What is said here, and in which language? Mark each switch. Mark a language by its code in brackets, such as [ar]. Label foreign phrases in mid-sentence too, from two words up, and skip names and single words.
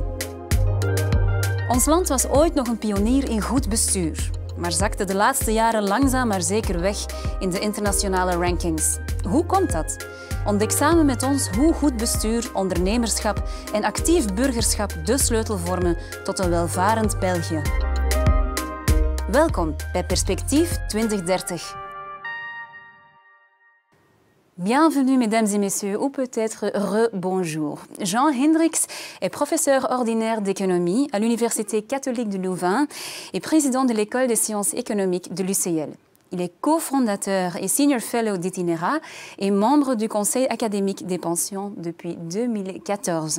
[nl] Ons land was ooit nog een pionier in goed bestuur, maar zakte de laatste jaren langzaam maar zeker weg in de internationale rankings. Hoe komt dat? Ontdek samen met ons hoe goed bestuur, ondernemerschap en actief burgerschap de sleutel vormen tot een welvarend België. Welkom bij Perspectief 2030. [fr] Bienvenue mesdames et messieurs, ou peut-être re-bonjour. Jean Hendricks est professeur ordinaire d'économie à l'Université catholique de Louvain et président de l'École des sciences économiques de l'UCL. Il est cofondateur et [en] senior fellow [fr] d'Itinera et membre du Conseil académique des pensions depuis 2014.